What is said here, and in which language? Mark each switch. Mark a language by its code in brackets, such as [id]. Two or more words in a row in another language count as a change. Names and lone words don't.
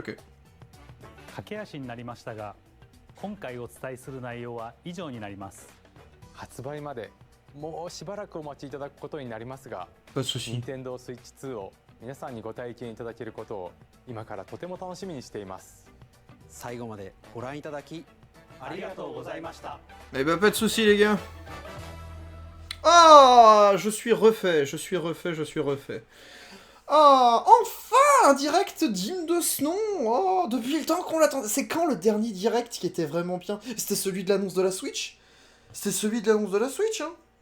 [ja] 駆け足になりましたが、今回お伝えする内容は以上になります。発売までもうしばらくお待ちいただくことになりますが、Nintendo Switch 2を皆さんにご体験いただけることを今からとても楽しみにしています。最後までご覧いただきありがとうございました。 [fr] Eh ben pas de soucis les gars. Ah, je suis refait. Ah, enfin un direct digne de ce nom. Oh, depuis le temps qu'on l'attendait. C'est quand le dernier direct qui était vraiment bien? C'était celui de l'annonce de la Switch? C'était celui de l'annonce de la Switch, hein?